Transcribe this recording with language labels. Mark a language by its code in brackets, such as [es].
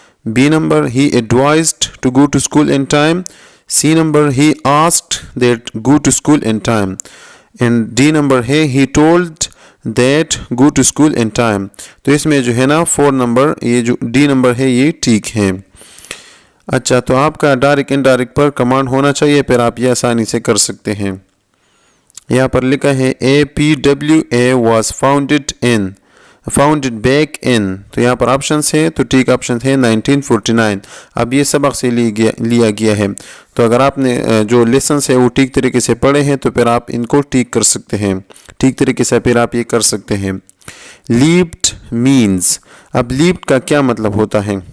[en] B number he advised to go to school in time. C number he asked that go to school in time. And D number है he told that go to school in time. [hi] तो इसमें जो है ना 4 number, ये जो D number है ये ठीक है. अच्छा, तो आपका डायरेक्ट इनडायरेक्ट पर कमांड होना चाहिए, फिर आप ये आसानी से कर सकते हैं. यहाँ पर लिखा है [en] APWA was founded back in. [hi] तो यहाँ पर ऑप्शंस है, तो ठीक ऑप्शन है 1949. अब ये सबक से लिया गया है. तो अगर आपने जो लेसन्स है वो ठीक तरीके से पढ़े हैं तो फिर आप इनको ठीक कर सकते हैं, ठीक तरीके से फिर आप ये कर सकते हैं. Leaped means. अब लीप्ड का क्या मतलब होता है?